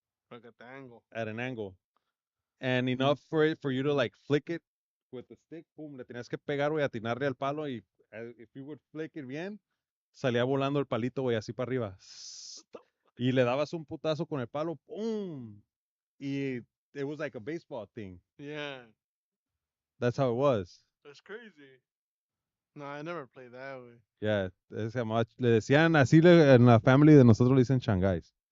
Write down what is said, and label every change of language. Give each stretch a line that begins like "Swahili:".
English: Rectangle. at an angle. And enough for you to like flick it with the stick, boom,
Spanish: le tenías que pegar, güey, atinarle al palo y
English: if you would flick it
Spanish: bien, salía volando el palito, güey, así para arriba. Y le dabas un putazo con el palo, boom.
English: Y it was like a baseball thing. Yeah. That's how it was. That's crazy. No, I never played that, güey.
Spanish: Yeah, se llamaba, le decían así en la family de nosotros le dicen Changais.